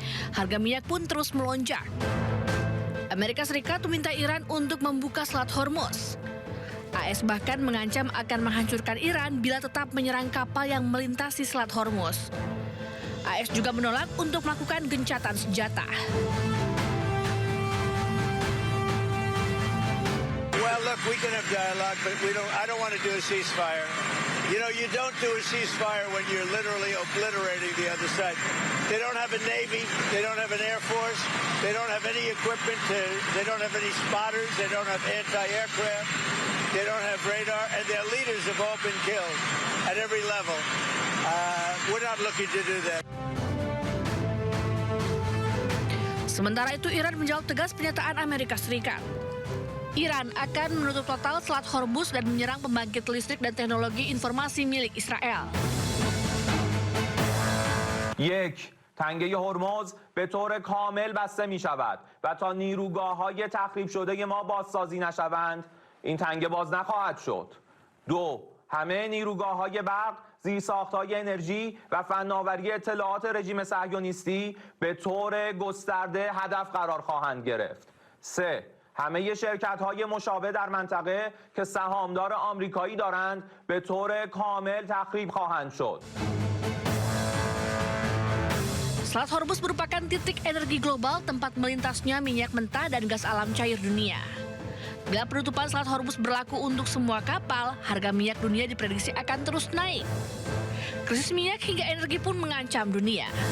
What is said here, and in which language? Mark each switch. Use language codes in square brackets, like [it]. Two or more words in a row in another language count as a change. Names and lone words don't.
[id] Harga minyak pun terus melonjak. Amerika Serikat meminta Iran untuk membuka Selat Hormuz. AS bahkan mengancam akan menghancurkan Iran bila tetap menyerang kapal yang melintasi Selat Hormuz. AS juga menolak untuk melakukan gencatan senjata. [en] Well, look, we can have dialogue, but I don't want to do a ceasefire. You know, you don't do a ceasefire when you're literally obliterating the other side. They don't have a Navy, they don't have an Air Force, they don't have any equipment, they don't have any spotters, they don't have anti-aircraft, they don't have radar, and their leaders have all been killed at every level. We're not looking to do that. [id] Sementara itu, Iran menjawab tegas pernyataan Amerika Serikat. Iran akan menutup total Selat Hormuz dan menyerang pembangkit listrik dan teknologi informasi milik Israel. [fa] تنگه هرمز به طور کامل بسته می شود و تا نیروگاه‌های تخریب شده ما بازسازی نشوند این تنگه باز نخواهد شد. 2. همه نیروگاه‌های برق زیرساخت‌های انرژی و فناوری اطلاعات رژیم صهیونیستی به طور گسترده هدف قرار خواهند گرفت. 3. همه شرکت‌های مشابه در منطقه که سهامدار آمریکایی دارند به طور کامل تخریب خواهند شد. [id] Selat Hormuz merupakan titik energi global tempat melintasnya minyak mentah dan gas alam cair dunia. Bila penutupan Selat Hormuz berlaku untuk semua kapal, harga minyak dunia diprediksi akan terus naik. Krisis minyak hingga energi pun mengancam dunia.